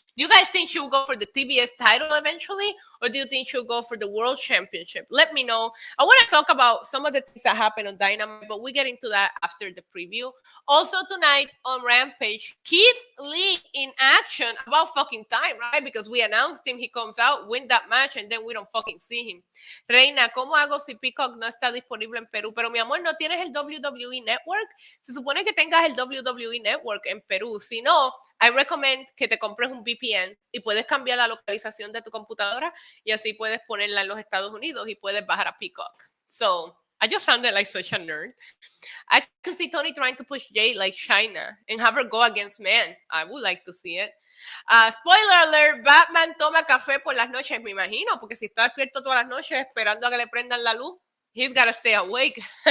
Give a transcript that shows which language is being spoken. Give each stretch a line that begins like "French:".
English: Do you guys think she'll go for the TBS title eventually? Or do you think she'll go for the World Championship? Let me know. I want to talk about some of the things that happened on Dynamite, but we get into that after the preview. Also tonight on Rampage, Keith Lee in action. About fucking time, right? Because we announced him, he comes out, win that match, and then we don't fucking see him.
Spanish: Reina, ¿cómo hago si Peacock no está disponible en Perú? Pero mi amor, ¿no tienes el WWE Network? Se supone que tengas el WWE Network en Perú. Si no,
English: I recommend
Spanish: que te compres un VPN y puedes cambiar la localización de tu computadora y así puedes ponerla en los Estados Unidos y puedes bajar a Peacock.
English: So, I just sounded like such a nerd. I could see Tony trying to push Jade like China and have her go against man. I would like to see it. Spoiler alert,
Spanish: Batman toma café por las noches, me imagino, porque si está despierto todas las noches esperando a que le prendan la luz,
English: he's got to stay awake.